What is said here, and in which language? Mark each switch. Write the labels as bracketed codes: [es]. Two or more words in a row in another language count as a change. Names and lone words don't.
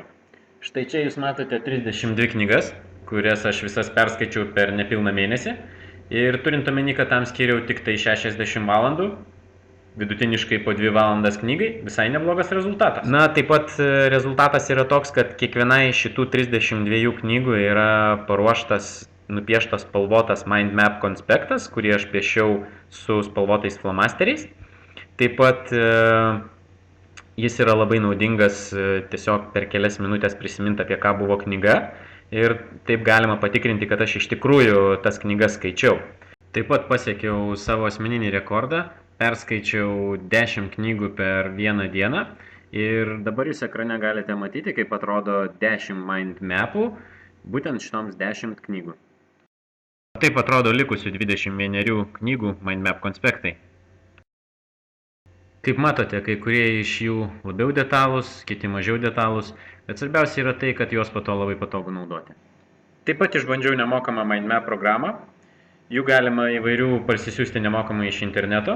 [lt] Štai čia jūs matote 32 knygas, kurias aš visas perskaičiau per nepilną mėnesį. Ir turint omeny, kad tam skiriau tik tai 60 valandų, vidutiniškai po 2 valandas knygai, visai neblogas rezultatas. Taip pat rezultatas yra toks, kad kiekvienai šitų 32 knygų yra nupieštas spalvotas [en] mind map [lt] konspektas, kurį aš piešiau su spalvotais flomasteriais. Taip pat jis yra labai naudingas tiesiog per kelias minutės prisiminti, apie ką buvo knyga. Ir taip galima patikrinti, kad aš iš tikrųjų tas knygas skaičiau. Taip pat pasiekiau savo asmeninį rekordą, perskaičiau 10 knygų per vieną dieną. Ir dabar jūs ekrane galite matyti, kaip atrodo 10 [en] mind mapų, [lt] būtent šitoms 10 knygų. Taip atrodo likusių 21 knygų [en] mind map [lt] konspektai. Kaip matote, kai kurie iš jų labiau detalūs, kiti mažiau detalūs, bet svarbiausia yra tai, kad juos po to labai patogu naudoti. Taip pat išbandžiau nemokamą MindMap programą. Jų galima įvairių parsisiųsti nemokamai iš interneto.